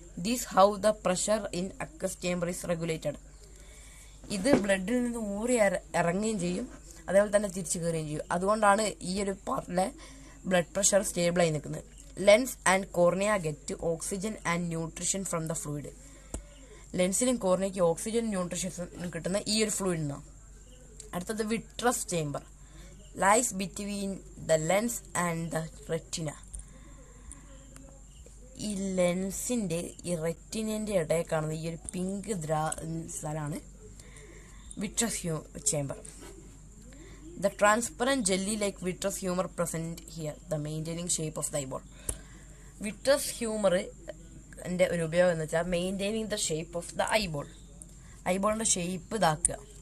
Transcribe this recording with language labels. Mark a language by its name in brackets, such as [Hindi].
[English] This how the pressure in aqueous chamber is regulated. [Malayalam] ഇത് ബ്ലഡിൽ നിന്ന് ഊറി ഇറങ്ങുകയും ചെയ്യും, അതേപോലെ തന്നെ തിരിച്ചു കയറുകയും ചെയ്യും. അതുകൊണ്ടാണ് ഈ ഒരു പാർട്ടിലെ ബ്ലഡ് പ്രഷർ സ്റ്റേബിളായി നിൽക്കുന്നത്. [English] Lens and cornea get oxygen and nutrition from the fluid. [Malayalam] ലെൻസിനും കോർണിയയ്ക്ക് oxygen nutrition കിട്ടുന്ന ഈ ഒരു ഫ്ലൂയിഡിൽ നിന്നാണ്. [English] അടുത്തത് vitreous chamber lies between the lens and the retina. [Malayalam] ഈ ലെൻസിൻ്റെ ഈ റെറ്റിനൻ്റെ ഇടയിൽ കാണുന്ന ഈ ഒരു പിങ്ക് സ്ഥലമാണ് vitreous chamber. [English] The transparent jelly like vitreous humor present here, the maintaining shape of the eyeball. Vitreous humor [Malayalam] ൻ്റെ ഒരു ഉപയോഗം എന്ന് വെച്ചാൽ [English] Maintaining the shape of the eyeball. [Malayalam] ഐബോളിൻ്റെ shape ഇതാക്കുക.